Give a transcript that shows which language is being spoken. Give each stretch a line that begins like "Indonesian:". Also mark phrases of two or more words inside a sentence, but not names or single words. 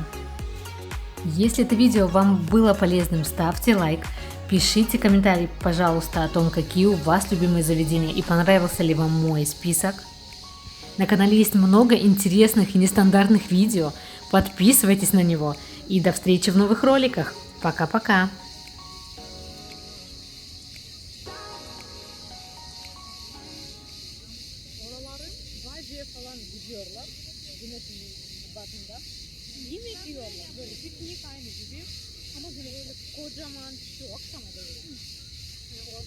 Russian: Если это видео вам было полезным, ставьте лайк, пишите комментарий, пожалуйста, о том, какие у вас любимые заведения и понравился ли вам мой список. На канале есть много интересных и нестандартных видео, подписывайтесь на него. И до встречи в новых роликах. Пока-пока.
Turkish: Yemek yiyorlar. Böyle piknik aynı gibi. Ama böyle kocaman şu akşama doğru.